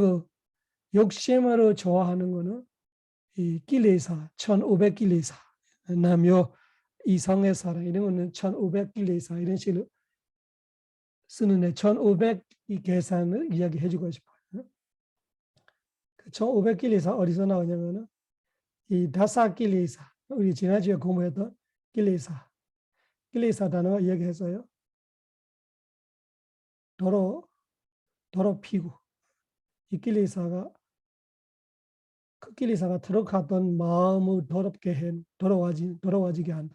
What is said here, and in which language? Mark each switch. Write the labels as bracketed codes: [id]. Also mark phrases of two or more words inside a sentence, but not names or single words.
[ko] 자애. 그리고 욕심으로 좋아하는 거는 이 kilesa, 1500kilesa, 남녀 이성의 사랑 이런 거는 1500kilesa 이런 식으로 쓰는데 1500 이 계산을 이야기해주고 싶어요. 1500kilesa 어디서 나오냐면은 이 [pi] 다사 kilesa [ko] 우리 지난주에 공부했던 kilesa 단어가 이야기했어요. 더럽히고 이 kiles가 그 kiles가 들어갔던 마음을 더럽게 해 더러워지게 한다.